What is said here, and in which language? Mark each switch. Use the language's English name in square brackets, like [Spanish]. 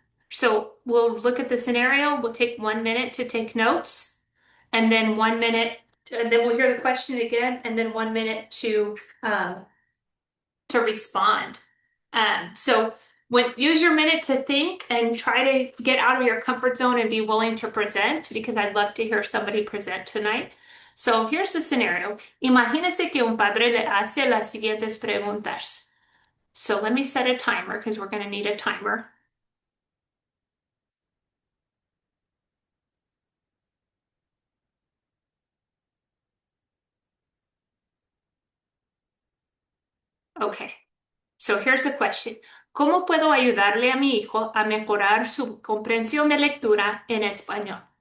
[English] So we'll look at the scenario. We'll take 1 minute to take notes, and then 1 minute, and then we'll hear the question again, and then 1 minute to respond. So use your minute to think and try to get out of your comfort zone and be willing to present, because I'd love to hear somebody present tonight. So here's the scenario. [Spanish] Imagínese que un padre le hace las siguientes preguntas. [English] So let me set a timer because we're going to need a timer. Okay, so here's the question. [Spanish] ¿Cómo puedo ayudarle a mi hijo a mejorar su comprensión de lectura en español?